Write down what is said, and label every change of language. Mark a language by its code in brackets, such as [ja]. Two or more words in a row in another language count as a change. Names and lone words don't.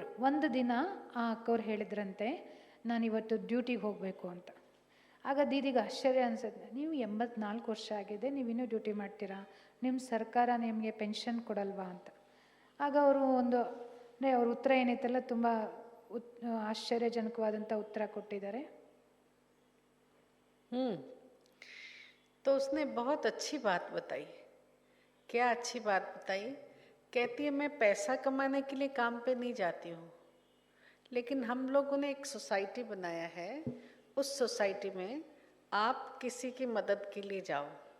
[kn] ಒಂದು ದಿನ ಆ ಅಕ್ಕೋರು ಹೇಳಿದ್ರಂತೆ, ನಾನಿವತ್ತು ಡ್ಯೂಟಿಗೆ ಹೋಗಬೇಕು ಅಂತ. ಆಗ ದೀದಿಗೆ ಆಶ್ಚರ್ಯ ಅನಿಸುತ್ತೆ, ನೀವು 84 ವರ್ಷ ಆಗಿದೆ, ನೀವಿನ್ನೂ ಡ್ಯೂಟಿ ಮಾಡ್ತೀರಾ, ನಿಮ್ಮ ಸರ್ಕಾರ ನಿಮಗೆ ಪೆನ್ಷನ್ ಕೊಡಲ್ವಾ ಅಂತ. ಆಗ ಅವರು ಅವ್ರ ಉತ್ತರ ಏನೈತಲ್ಲ, ತುಂಬ ಆಶ್ಚರ್ಯಜನಕವಾದಂತ ಉತ್ತರ ಕೊಟ್ಟಿದಾರೆ। [hi] तो उसने बहुत अच्छी बात बताई। क्या अच्छी बात बताई? कहती है मैं पैसा कमाने के लिए काम पे नहीं जाती हूँ, लेकिन हम लोगों ने एक सोसाइटी बनाया है, उस सोसाइटी में आप किसी की मदद के लिए जाओ।